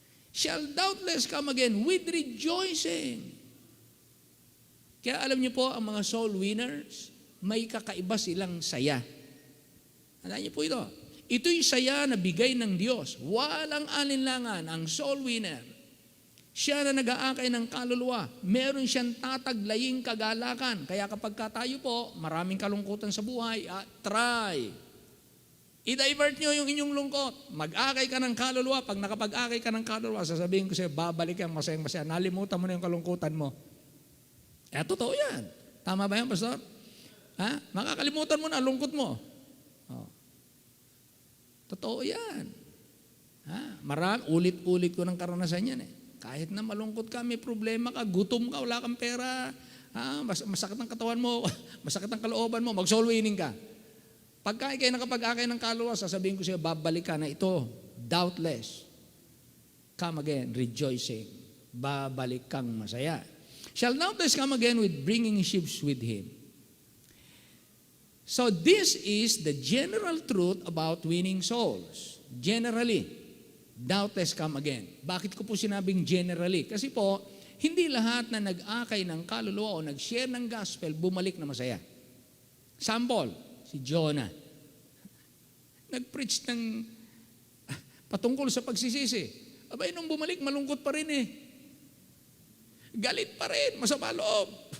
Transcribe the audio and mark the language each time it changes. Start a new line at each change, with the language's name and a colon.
English: Shall doubtless come again with rejoicing.
Filipino: Kaya alam niyo po, ang mga soul winners, may kakaiba silang saya. Alam niyo po ito. Ito'y saya na bigay ng Diyos. Walang alinlangan ang soul winner. Siya na nag-aakay ng kaluluwa. Meron siyang tataglaying kagalakan. Kaya kapag tayo po, maraming kalungkutan sa buhay, try. I-divert nyo yung inyong lungkot. Mag-akay ka ng kaluluwa. Pag nakapag-akay ka ng kaluluwa, sasabihin ko sa'yo, babalik ka masayang-masaya. Nalimutan mo na yung kalungkutan mo. Totoo yan. Tama ba yan, Pastor? Ha? Makakalimutan mo na ang lungkot mo. Oh. Totoo yan. Ulit-ulit ko ng karanasan yan eh. Kahit na malungkot ka, may problema ka, gutom ka, wala kang pera, masakit ang katawan mo, masakit ang kalooban mo, mag-soul winning ka. Pagka kayo nakapag-akay ng kaluluwa, sasabihin ko sa'yo, babalik ka na ito, doubtless.
English: Come again, rejoicing.
Filipino: Babalik kang masaya.
English: Shall doubtless come again with bringing ships with him. So this is the general truth about winning souls. Generally, doubtless come again.
Filipino: Bakit ko po sinabing generally? Kasi po, hindi lahat na nag-akay ng kaluluwa o nag-share ng gospel, bumalik na masaya. Sample, si Jonah. Nag-preach ng patungkol sa pagsisisi. Abay, nung bumalik, malungkot pa rin eh. Galit pa rin, masama loob.